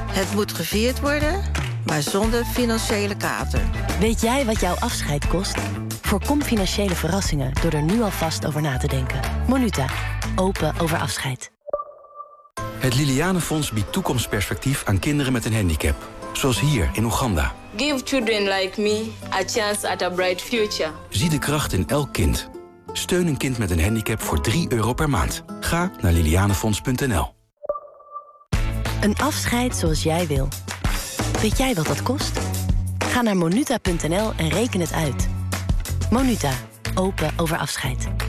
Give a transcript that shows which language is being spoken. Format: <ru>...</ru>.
<nl>Het moet gevierd worden, maar zonder financiële kater. Weet jij wat jouw afscheid kost? Voorkom financiële verrassingen door er nu alvast over na te denken. Monuta, open over afscheid. Het Liliane Fonds biedt toekomstperspectief aan kinderen met een handicap. Zoals hier in Oeganda.</nl> <en>Give children like me a chance at a bright future.</en> <nl>Zie de kracht in elk kind. Steun een kind met een handicap voor €3 per maand. Ga naar lilianefonds.nl. Een afscheid zoals jij wil. Weet jij wat dat kost? Ga naar monuta.nl en reken het uit. Monuta, open over afscheid.</nl>